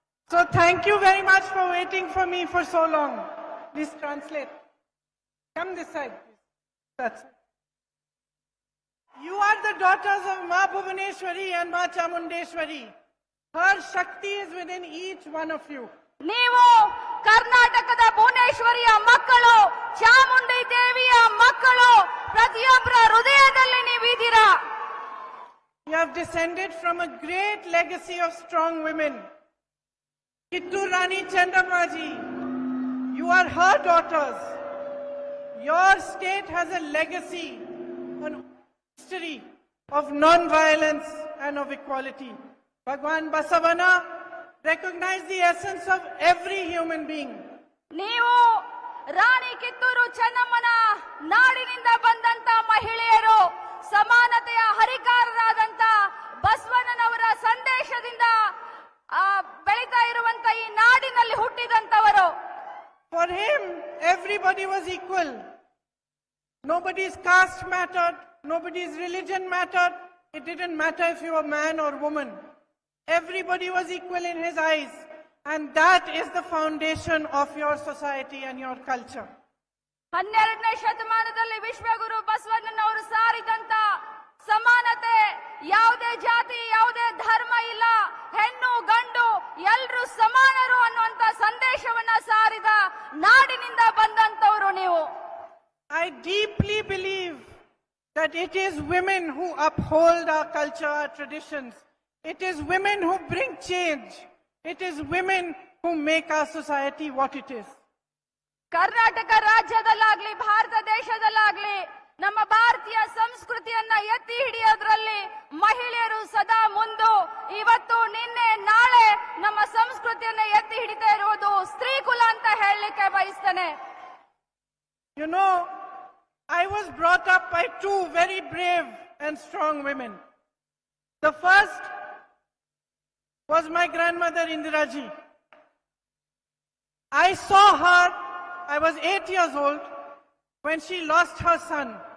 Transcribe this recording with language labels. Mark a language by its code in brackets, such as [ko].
[en] So thank you very much for waiting for me for so long. Please translate. Come this side, please. That's it. You are the daughters of Ma Bhuvaneshwari and Ma Chamundeshwari. Her Shakti is within each one of you. [kn] ನೀವು ಕರ್ನಾಟಕದ ಭುವನೇಶ್ವರಿಯ ಮಕ್ಕಳು, ಚಾಮುಂಡಿ ದೇವಿಯ ಮಕ್ಕಳು, ಪ್ರತಿಯೊಬ್ಬರ ಹೃದಯದಲ್ಲಿ ನೀವಿದ್ದೀರಾ. [en] You have descended from a great legacy of strong women. Kittur Rani Chandamaji, you are her daughters. Your state has a legacy, an history of non-violence and of equality. Bhagwan Basavana recognized the essence of every human being. [kn] ನೀವು ರಾಣಿ ಕಿತ್ತೂರು ಚೆನ್ನಮ್ಮನ ನಾಡಿನಿಂದ ಬಂದಂತ ಮಹಿಳೆಯರು, ಸಮಾನತೆಯ ಹರಿಕಾರರಾದಂತ ಬಸವಣ್ಣನವರ ಸಂದೇಶದಿಂದ ಬೆಳೀತಾ ಇರುವಂತ ಈ ನಾಡಿನಲ್ಲಿ ಹುಟ್ಟಿದಂತವರು. [en] For him, everybody was equal. Nobody's caste mattered, nobody's religion mattered. It didn't matter if you were man or woman. Everybody was equal in his eyes. And that is the foundation of your society and your culture. [kn] 12ನೇ ಶತಮಾನದಲ್ಲಿ ವಿಶ್ವಗುರು ಬಸವಣ್ಣನವರು ಸಾರಿದಂತ ಸಮಾನತೆ, ಯಾವುದೇ ಜಾತಿ ಯಾವುದೇ ಧರ್ಮ ಇಲ್ಲ, ಹೆಣ್ಣು ಗಂಡು ಎಲ್ಲರೂ ಸಮಾನರು ಅನ್ನುವಂತ ಸಂದೇಶವನ್ನ ಸಾರಿದ ನಾಡಿನಿಂದ ಬಂದಂತವರು ನೀವು. [en] I deeply believe that it is women who uphold our culture, our traditions. It is women who bring change. It is women who make our society what it is. [kn] Karnataka ರಾಜ್ಯದಲ್ಲಾಗ್ಲಿ Bharat ದೇಶದಲ್ಲಾಗ್ಲಿ ನಮ್ಮ ಭಾರತೀಯ ಸಂಸ್ಕೃತಿಯನ್ನ ಎತ್ತಿ ಹಿಡಿಯೋದ್ರಲ್ಲಿ ಮಹಿಳೆಯರು ಸದಾ ಮುಂದು. ಇವತ್ತು ನಿನ್ನೆ ನಾಳೆ ನಮ್ಮ ಸಂಸ್ಕೃತಿಯನ್ನ ಎತ್ತಿ ಹಿಡಿತಾ ಇರುವುದು ಸ್ತ್ರೀ ಕುಲ ಅಂತ ಹೇಳಲಿಕ್ಕೆ ಬಯಸ್ತೇನೆ. [en] You know, I was brought up by two very brave and strong women. The first was my grandmother Indiraji. I saw her, I was 8 years old, when she lost her son.